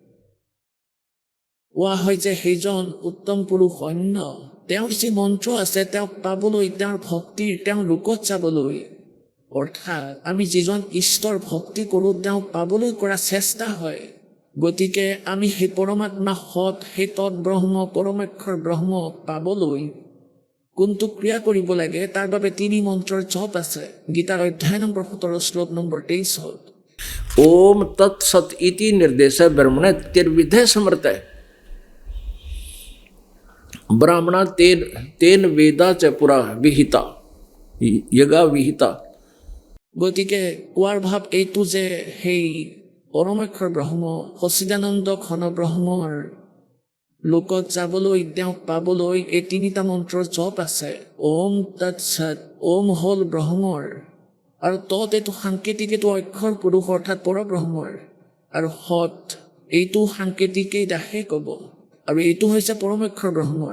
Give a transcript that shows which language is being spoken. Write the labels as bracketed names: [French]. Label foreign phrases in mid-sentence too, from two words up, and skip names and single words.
[Assamese] কোৱা হয় যে সেইজন উত্তম পুৰুষ অন্য, তেওঁৰ যি মন্ত্ৰ আছে তেওঁক পাবলৈ, তেওঁৰ ভক্তিৰ, তেওঁৰ ৰূপত যাবলৈ, অৰ্থাৎ আমি যিজন ঈশ্বৰৰ ভক্তি কৰোঁ তেওঁক পাবলৈ কৰা চেষ্টা হয়। গতিকে আমি সেই পৰমাত্মা সৎ, সেই তৎ ব্ৰহ্ম, পৰমাক্ষৰ ব্ৰহ্ম পাবলৈ কোনটো ক্ৰিয়া কৰিব লাগে, তাৰ বাবে 3 মন্ত্ৰৰ জপ আছে। গীতাৰ অধ্যায় নম্বৰ 17 শ্লোক নম্বৰ 23। [Sanskrit] ओम तत्सत इति निर्देश ब्रह्मणे तिर्विधे समर्थ ब्राह्मणा तेन वेदा च पुरा विहिता यगा विहिता [Assamese] গতিকে কোৱাৰ ভাৱ এইটো যে সেই পৰমাক্ষৰ ব্ৰহ্ম সচিদানন্দ ঘন ব্ৰহ্মৰ লোকত যাবলৈ তেওঁক পাবলৈ এই তিনিটা মন্ত্ৰৰ জপ আছে। [Sanskrit] ওম তৎ সৎ, [Assamese] ওম হ'ল ব্ৰহ্মৰ, আৰু তৎ এইটো সাংকেতিক, এইটো অক্ষৰ পুৰুষ অৰ্থাৎ পৰব্ৰহ্মৰ, আৰু সৎ এইটো সাংকেতিকেই দাসে ক'ব, আৰু এইটো হৈছে পৰমাক্ষৰ ব্ৰহ্মৰ।